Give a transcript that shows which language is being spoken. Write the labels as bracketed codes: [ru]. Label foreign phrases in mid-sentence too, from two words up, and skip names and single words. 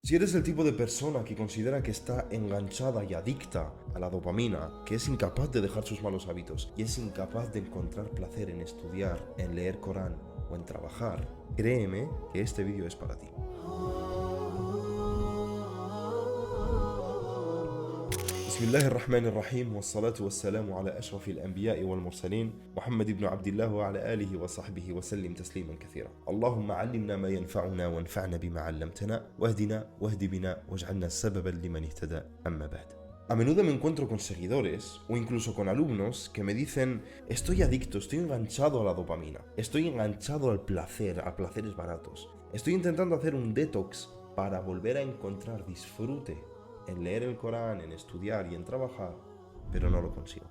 [es] Si eres el tipo de persona que considera que está enganchada y adicta a la dopamina, que es incapaz de dejar sus malos hábitos y es incapaz de encontrar placer en estudiar, en leer Corán o en trabajar, créeme que este vídeo es para ti. [ar] بسم الله الرحمن الرحيم والصلاة والسلام على أشرف الأنبياء والمرسلين محمد بن عبد الله وعلى آله وصحبه وسلم تسليما كثيرا. اللهم علمنا ما ينفعنا وانفعنا بما علمتنا واهدنا واهد بنا واجعلنا سببا لمن اهتدى. أما بعد. [es] A menudo me encuentro con seguidores o incluso con alumnos que me dicen: estoy adicto, estoy enganchado a la dopamina, estoy enganchado al placer, a placeres baratos. Estoy intentando hacer un detox para volver a encontrar disfrute en leer el Corán, en estudiar y en trabajar, pero no lo consigo.